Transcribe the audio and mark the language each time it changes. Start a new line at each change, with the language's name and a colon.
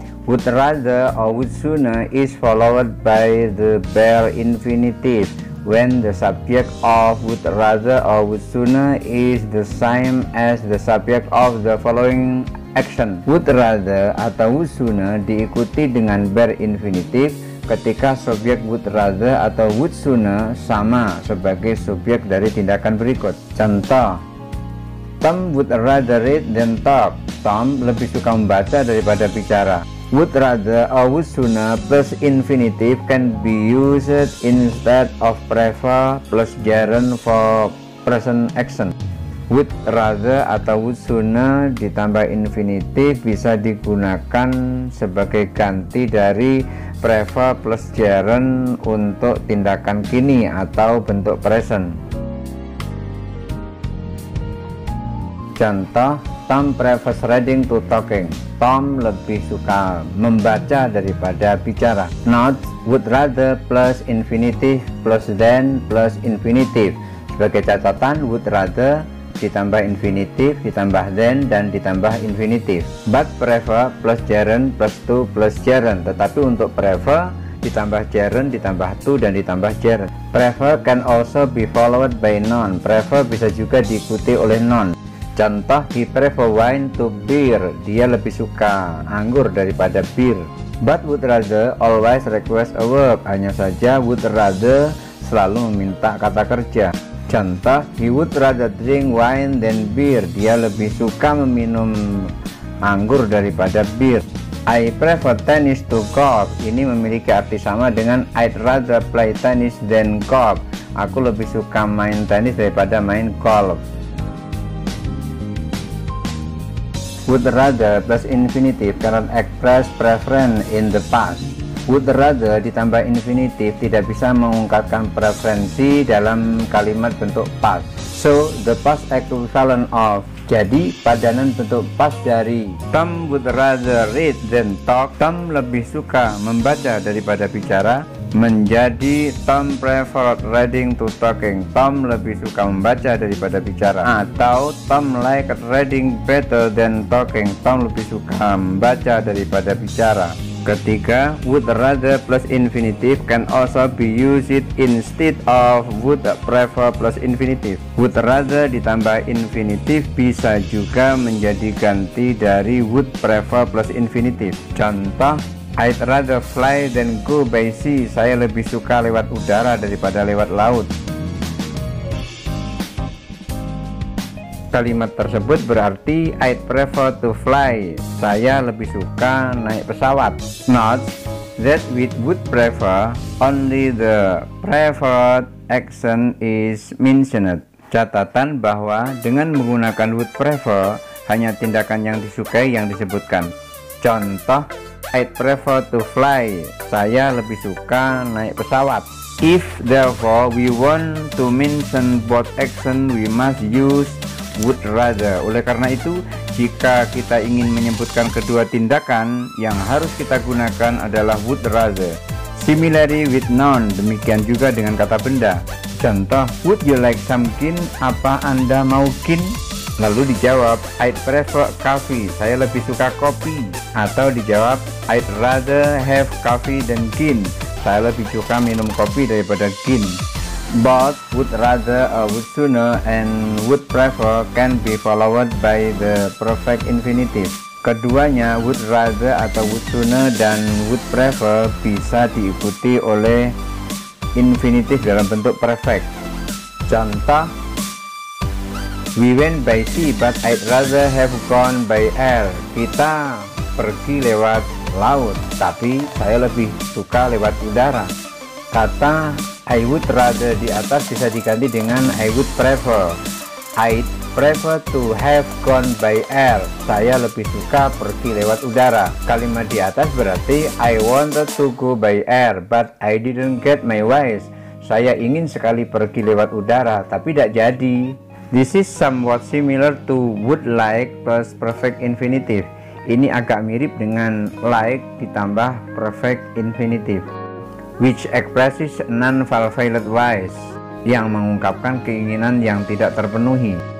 English: Would rather or would sooner is followed by the bare infinitive when the subject of would rather or would sooner is the same as the subject of the following action.
Indonesian: Would rather atau would sooner diikuti dengan bare infinitive ketika subjek would rather atau would sooner sama sebagai subjek dari tindakan berikut.
English: Contoh, Tom would rather read than talk.
Indonesian: Tom lebih suka membaca daripada bicara.
English: Would rather or would sooner plus infinitive can be used instead of prefer plus gerund for present action.
Indonesian: Would rather atau would sooner ditambah infinitif bisa digunakan sebagai ganti dari prefer plus gerund untuk tindakan kini atau bentuk present.
English: Contoh, Tom prefers reading to talking.
Indonesian: Tom lebih suka membaca daripada bicara.
English: Note, would rather plus infinitive plus than plus infinitive.
Indonesian: Sebagai catatan, would rather ditambah infinitif, ditambah than, dan ditambah infinitif.
English: But prefer plus gerund plus to plus gerund.
Indonesian: Tetapi untuk prefer ditambah gerund, ditambah to, dan ditambah gerund.
English: Prefer can also be followed by noun.
Indonesian: Prefer bisa juga diikuti oleh noun.
English: Contoh, he prefer wine to beer.
Indonesian: Dia lebih suka anggur daripada bir.
English: But would rather always request a verb.
Indonesian: Hanya saja would rather selalu meminta kata kerja.
English: Contoh, he would rather drink wine than beer.
Indonesian: Dia lebih suka meminum anggur daripada bir.
English: I prefer tennis to golf.
Indonesian: Ini memiliki arti sama dengan
English: I'd rather play tennis than golf.
Indonesian: Aku lebih suka main tenis daripada main golf.
English: Would rather plus infinitive cannot express preference in the past.
Indonesian: Would rather ditambah infinitif tidak bisa mengungkapkan preferensi dalam kalimat bentuk past.
English: So, the past equivalent of.
Indonesian: Jadi, padanan bentuk past dari
English: Tom would rather read than talk.
Indonesian: Tom lebih suka membaca daripada bicara, menjadi
English: Tom preferred reading to talking.
Indonesian: Tom lebih suka membaca daripada bicara. Atau Tom liked reading better than talking. Tom lebih suka membaca daripada bicara.
English: Ketiga, would rather plus infinitive can also be used instead of would prefer plus infinitive.
Indonesian: Would rather ditambah infinitif bisa juga menjadi ganti dari would prefer plus infinitive.
English: Contoh, I'd rather fly than go by sea.
Indonesian: Saya lebih suka lewat udara daripada lewat laut. Kalimat tersebut berarti
English: I'd prefer to fly.
Indonesian: Saya lebih suka naik pesawat.
English: Note that with would prefer, only the preferred action is mentioned.
Indonesian: Catatan bahwa dengan menggunakan would prefer, hanya tindakan yang disukai yang disebutkan. Contoh,
English: I'd prefer to fly.
Indonesian: Saya lebih suka naik pesawat.
English: If therefore we want to mention both action, we must use would rather.
Indonesian: Oleh karena itu, jika kita ingin menyebutkan kedua tindakan, yang harus kita gunakan adalah would rather.
English: Similarly with noun,
Indonesian: demikian juga dengan kata benda.
English: Contoh, would you like some gin?
Indonesian: Apa Anda mau gin? Lalu dijawab,
English: I'd prefer coffee.
Indonesian: Saya lebih suka kopi. Atau dijawab,
English: I'd rather have coffee than gin.
Indonesian: Saya lebih suka minum kopi daripada gin.
English: Both would rather, would sooner, and would prefer can be followed by the perfect infinitive.
Indonesian: Keduanya, would rather atau would sooner dan would prefer, bisa diikuti oleh infinitif dalam bentuk perfect.
English: Contoh, we went by sea but I'd rather have gone by air.
Indonesian: Kita pergi lewat laut, tapi saya lebih suka lewat udara. Kata I would rather di atas bisa diganti dengan I would prefer.
English: I'd prefer to have gone by air.
Indonesian: Saya lebih suka pergi lewat udara. Kalimat di atas berarti
English: I wanted to go by air but I didn't get my wish.
Indonesian: Saya ingin sekali pergi lewat udara tapi tidak jadi.
English: This is somewhat similar to would like plus perfect infinitive.
Indonesian: Ini agak mirip dengan like ditambah
English: perfect infinitive, which expresses non-fulfilled wish,
Indonesian: yang mengungkapkan keinginan yang tidak terpenuhi.